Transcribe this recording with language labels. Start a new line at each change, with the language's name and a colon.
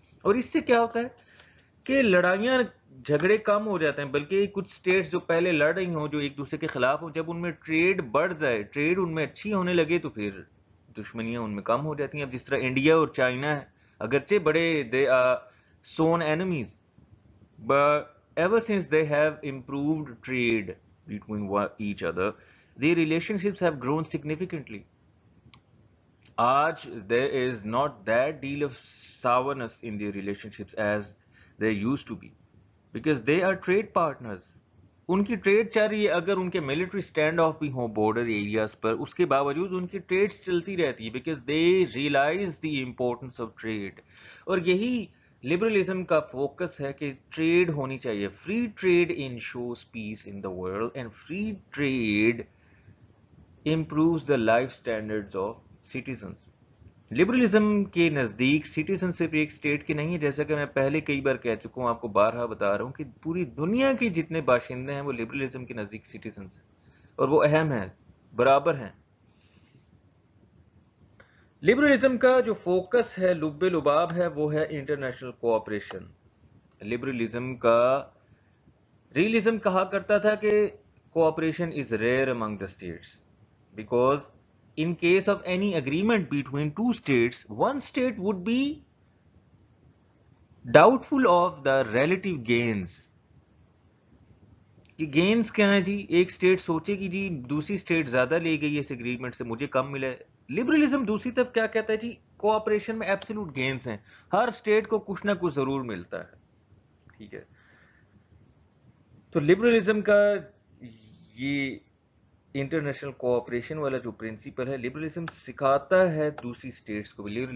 Urdu: اور اس سے کیا ہوتا ہے کہ لڑائیاں جھگڑے کم ہو جاتے ہیں، بلکہ کچھ سٹیٹس جو پہلے لڑ رہی ہوں، جو ایک دوسرے کے خلاف ہوں، جب ان میں ٹریڈ بڑھ جائے، ٹریڈ ان میں اچھی ہونے لگے، تو پھر دشمنیاں ان میں کم ہو جاتی ہیں. اب جس طرح انڈیا اور چائنا ہے، اگرچہ بڑے
English: They are sworn enemies, but ever since they have improved trade between each other, their relationships have grown significantly. Aaj there is not that deal of sourness in their relationships as there used to be, because they are trade partners.
Urdu: ان کی trade چل رہی ہے، اگر ان کے military stand of بھی ہوں border areas پر، اس کے باوجود ان کی ٹریڈز چلتی رہتی ہے،
English: Because they realize the importance of trade.
Urdu: اور یہی لبرلزم کا فوکس ہے کہ ٹریڈ ہونی چاہیے.
English: Free trade ensures peace in the world and free trade improves the life standards of citizens.
Urdu: Liberalism کے نزدیک سٹیزن صرف ایک اسٹیٹ کے نہیں ہے، جیسا کہ میں پہلے کئی بار کہہ چکا ہوں، آپ کو بارہا بتا رہا ہوں کہ پوری دنیا کے جتنے باشندے ہیں وہ لبرلزم کے نزدیک سٹیزنز ہیں، اور وہ اہم ہیں، برابر ہیں. لبرلزم کا جو فوکس ہے، لب لباب ہے، وہ ہے انٹرنیشنل کوآپریشن. لبرلزم کا ریئلزم کہا کرتا تھا کہ
English: Cooperation is rare among the states, because in case of any agreement between two states, one state would be doubtful of the relative gains.
Urdu: کہ گینز کیا ہیں جی؟ ایک سٹیٹ سوچے کہ جی دوسری سٹیٹ زیادہ لے گئی اس اگریمنٹ سے، مجھے کم ملے. لبرلزم دوسری طرف کیا کہتا ہے جی؟ کوآپریشن میں ایبسولوٹ گینز ہیں، ہر سٹیٹ کو کچھ نہ کچھ ضرور ملتا ہے. ٹھیک ہے، تو لبرلزم کا یہ انٹرنیشنل کوآپریشن والا جو پرنسپل ہے، لبرلزم سکھاتا ہے دوسری سٹیٹس کو بھی.